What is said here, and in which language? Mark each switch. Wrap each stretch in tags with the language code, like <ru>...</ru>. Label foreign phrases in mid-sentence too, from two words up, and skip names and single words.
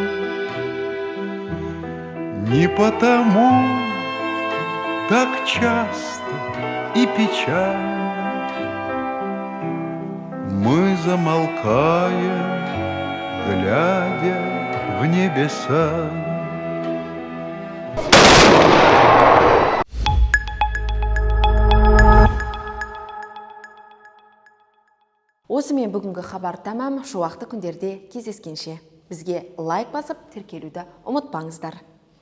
<ru>Не потому так часто и печально мы замолкаем, глядя в небеса.</ru> <kk>Осымен бүгінгі хабар тамам. Шуақты күндерде кездескенше. Бізге лайк басып, тіркелуді ұмытпаңыздар.</kk>